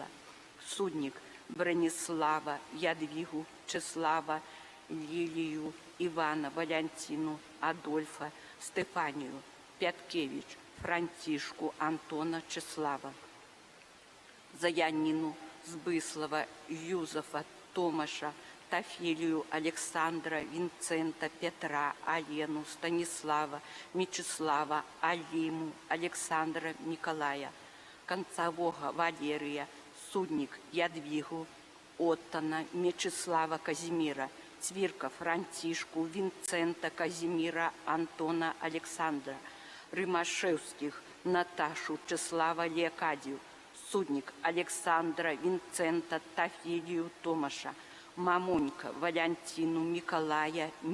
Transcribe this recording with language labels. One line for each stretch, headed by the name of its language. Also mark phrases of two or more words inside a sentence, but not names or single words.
Russian: Судник Бронислава, Ядвигу, Числава, Лилию, Ивана, Валентину, Адольфа, Стефанию, Пяткевич, Франтишку, Антона, Числава. За Янину, Збыслова, Юзефа, Томаша, Тафилию, Александра, Винцента, Петра, Алену, Станислава, Мечислава, Алиму, Александра, Николая, Концового, Валерия, Судник, Ядвигу, Оттона, Мечислава, Казимира, Цвирка, Франтишку, Винцента, Казимира, Антона, Александра, Рымашевских, Наташу, Числава, Леокадию, Судник Александра, Винцента, Тафилию, Томаша, Мамонька, Валентину, Николая,